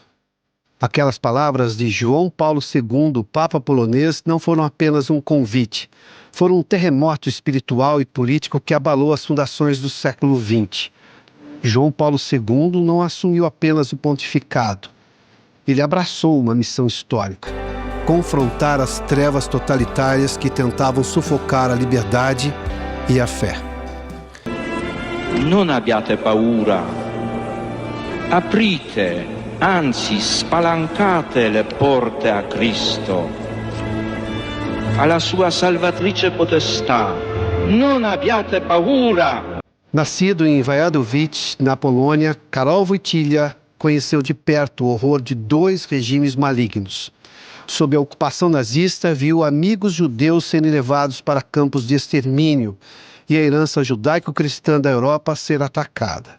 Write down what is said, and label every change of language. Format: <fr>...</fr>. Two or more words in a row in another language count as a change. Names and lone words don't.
<pt>Aquelas palavras de João Paulo II, Papa polonês, não foram apenas um convite, foram um terremoto espiritual e político que abalou as fundações do século XX. João Paulo II não assumiu apenas o pontificado. Ele abraçou uma missão histórica: confrontar as trevas totalitárias que tentavam sufocar a liberdade e a fé.</pt> <it>Non abbiate paura. Aprite, anzi spalancate le porte a Cristo, alla sua salvatrice potestà. Non abbiate paura.</it> <pt>Nascido em Wadowice, na Polônia, Karol Wojtyła conheceu de perto o horror de dois regimes malignos. Sob a ocupação nazista, viu amigos judeus serem levados para campos de extermínio e a herança judaico-cristã da Europa ser atacada.</pt>